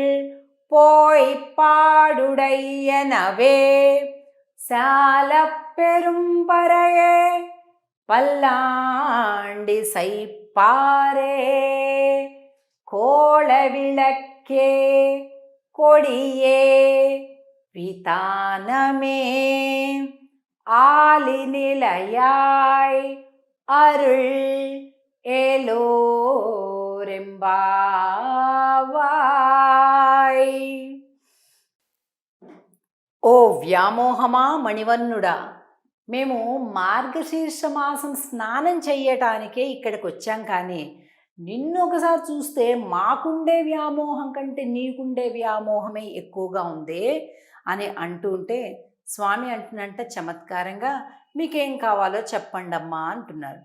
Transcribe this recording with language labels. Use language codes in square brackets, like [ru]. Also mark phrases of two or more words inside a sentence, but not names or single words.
[ta] போய்ப்பாடுடையனவே சால பெரும்பறையே பல்லாண்டி சைப்பாரே கோளவிளக்கே கொடியே விதானமே ஆலிநிலையாய் அருள் ఏలోరెంబావాయ్. [te] ఓ వ్యామోహమా మణివన్నుడా, మేము మార్గశీర్ష మాసం స్నానం చెయ్యటానికే ఇక్కడికి వచ్చాం, కానీ నిన్ను ఒకసారి చూస్తే మాకుండే వ్యామోహం కంటే నీకుండే వ్యామోహమే ఎక్కువగా ఉందే అని అంటుంటే స్వామి అంటున్నంట చమత్కారంగా, మీకేం కావాలో చెప్పండమ్మా అంటున్నారు.